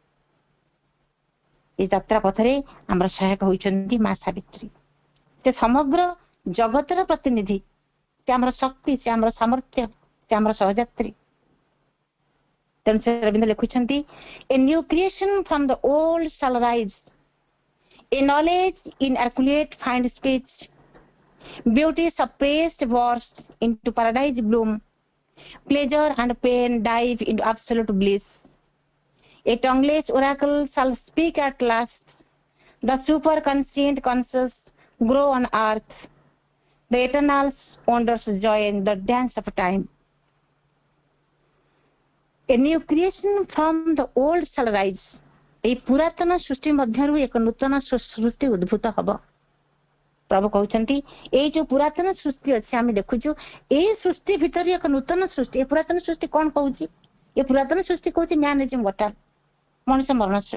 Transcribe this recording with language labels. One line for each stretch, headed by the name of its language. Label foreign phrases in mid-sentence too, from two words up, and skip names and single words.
Odia: এই ଯାତ୍ରା ପଥରେ ଆମର ସହାୟକ ହେଉଛନ୍ତି ମା ସାବିତ୍ରୀ। ସେ ସମଗ୍ର ଜଗତର ପ୍ରତିନିଧି, ସେ ଆମର ଶକ୍ତି, ସେ ଆମର ସାମର୍ଥ୍ୟ, ସେ ଆମର ସହଯାତ୍ରୀ। ତେଣୁ ଶ୍ରୀ ଅରବିନ୍ଦ ଲେଖୁଛନ୍ତି
English: a new creation from the old shall rise, a knowledge inarticulate find speech, beauty suppressed bursts into paradise bloom, Pleasure and pain dive into absolute bliss. A tongueless oracle shall speak at last. The superconscient conscious grow on earth. The eternal wonders join the dance of time. A new creation from the old shall rise.
Odia: এই পুରାତନ ସୃଷ୍ଟି ମଧ୍ୟରୁ ଏକ ନୂତନ ସୃଷ୍ଟି ଉଦ୍ଭୂତ ହେବ। ପ୍ରଭୁ କହୁଛନ୍ତି ଏଇ ଯୋଉ ପୁରାତନ ସୃଷ୍ଟି ଅଛି ଆମେ ଦେଖୁଛୁ ଏଇ ସୃଷ୍ଟି ଭିତରେ ଏକ ନୂତନ ସୃଷ୍ଟି। ଏ ପୁରାତନ ସୃଷ୍ଟି କଣ କହୁଛି? ଏ ପୁରାତନ ସୃଷ୍ଟି କହୁଛି
English: man is mortal,
Odia: ମଣିଷ ମରଣଶୀଳ।